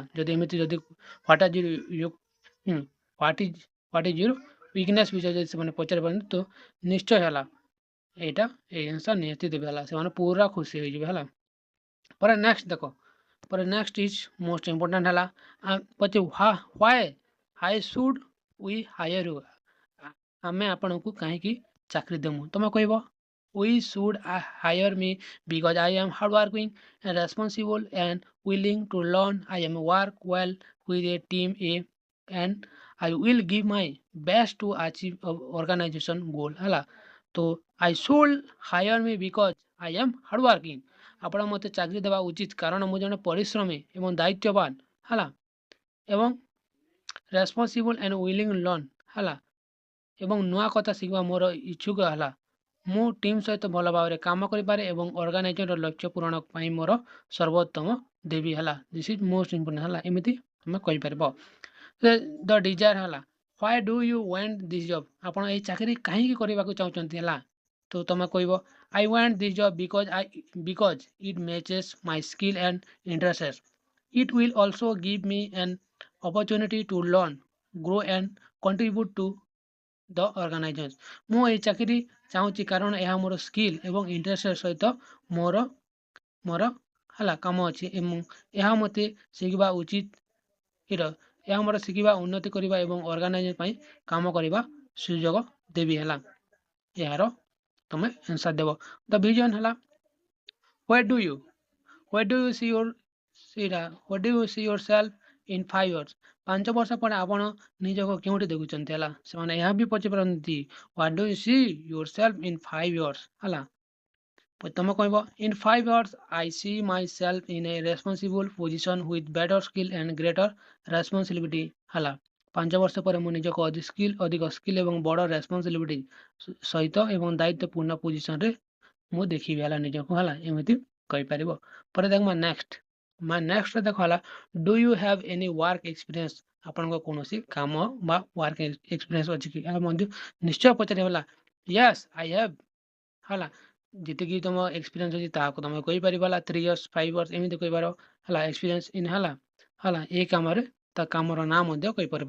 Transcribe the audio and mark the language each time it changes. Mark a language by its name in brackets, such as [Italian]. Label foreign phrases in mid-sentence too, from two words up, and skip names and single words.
[Odia] ଯଦି ଏମିତି [English] what is your weakness [Odia] ବିଷୟରେ ଯଦି ସେମାନେ ପଚାରି ପାରନ୍ତି ତ ନିଶ୍ଚୟ ହେଲା ଏଇ ଆନ୍ସର୍ ନିହାତି ଦେବେ ହେଲା। ସେମାନେ ପୁରା ଖୁସି ହେଇଯିବେ ହେଲା। ପରେ ନେକ୍ସଟ ଦେଖ [English] next is most important [Odia] ହେଲା ପଛେ [English] why should we hire you [Odia] ଆମେ ଆପଣଙ୍କୁ କାହିଁକି ଚାକିରି ଦେମୁ ତମେ କହିବ [English] we should hire me because I am hardworking and responsible and willing to learn. I am work well with a team and I will give my best to achieve organization goal [Odia] ହେଲା ତ [English] I should hire me because I am hardworking [Odia] ଆପଣ ମୋତେ ଚାକିରି ଦେବା ଉଚିତ କାରଣ ମୁଁ ଜଣେ ପରିଶ୍ରମୀ ଏବଂ ଦାୟିତ୍ୱବାନ ହେଲା ଏବଂ [English] responsible and willing learn [Odia] ହେଲା ଏବଂ ନୂଆ କଥା ଶିଖିବା ମୋର ଇଚ୍ଛୁକ ହେଲା ମୁଁ ଟିମ୍ ସହିତ ଭଲ ଭାବରେ କାମ କରିପାରେ ଏବଂ ଅର୍ଗାନାଇଜେସନର ଲକ୍ଷ୍ୟ ପୂରଣ ପାଇଁ ମୋର ସର୍ବୋତ୍ତମ ଦେବି ହେଲା [English] this is most important [Odia] ହେଲା ଏମିତି ତମେ କହିପାରିବ [English] the desire [Odia] ହେଲା [English] why do you want this job [Odia] ଆପଣ ଏହି ଚାକିରି କାହିଁକି କରିବାକୁ ଚାହୁଁଛନ୍ତି ହେଲା ତ ତମେ କହିବ [English] I want this job because it matches my skill and interests it will also give me an opportunity to learn, grow and contribute to the organization [Odia] ମୁଁ ଏହି ଚାକିରି ଚାହୁଁଛି କାରଣ ଏହା ମୋର ସ୍କିଲ୍ ଏବଂ ଇଣ୍ଟରେଷ୍ଟ ସହିତ ମୋର ମୋର ହେଲା କାମ ଅଛି ଏବଂ ଏହା ମୋତେ ଶିଖିବା ଉଚିତ ଏହା ମୋର ଶିଖିବା ଉନ୍ନତି କରିବା ଏବଂ ଅର୍ଗାନାଇଜେସନ ପାଇଁ କାମ କରିବା ସୁଯୋଗ ଦେବି ହେଲା ଏହାର ତମେ ଆନ୍ସର ଦେବ [English] the vision [Odia] ହେଲା [English] where do you see what do you see yourself in 5 years [Odia] 5 ବର୍ଷ ପରେ ଆପଣ ନିଜକୁ କେଉଁଠି ଦେଖୁଛନ୍ତି ହେଲା ସେମାନେ ଏହା ବି ପଚାରନ୍ତି [English] what do you see yourself in 5 years [Odia] ହେଲା ତମେ କହିବ [English] in 5 years I see myself in a responsible position with better skill and greater responsibility [Odia] ହେଲା 5 ବର୍ଷ ପରେ ମୁଁ ନିଜକୁ ଅଧିକ ସ୍କିଲ୍ ଏବଂ ବଡ଼ ରେସ୍ପନ୍ସିବିଲିଟି ସହିତ ଏବଂ ଦାୟିତ୍ୱପୂର୍ଣ୍ଣ ପୋଜିସନରେ ମୁଁ ଦେଖିବି ହେଲା ନିଜକୁ ହେଲା ଏମିତି କହିପାରିବ ପରେ ଦେଖ ନେକ୍ସଟ ଦେଖ ହେଲା [English] do you have any work experience [Odia] ଆପଣଙ୍କ କୌଣସି କାମ ବା [English] work experience [Odia] ଅଛି କି ଏହା ମଧ୍ୟ ନିଶ୍ଚୟ ପଚାରିବ ହେଲା [English] yes I have [Odia] ହେଲା ଯେତିକି ତମ ଏକ୍ସପିରିଏନ୍ସ ଅଛି ତାହାକୁ ତମେ କହିପାରିବ ହେଲା [English] 3 years 5 years [Odia] ଏମିତି କହିପାର ହେଲା [English] experience in [Odia] ହେଲା ଏଇ କାମରେ ତା କାମର ନାଁ ମଧ୍ୟ କହିପାରିବ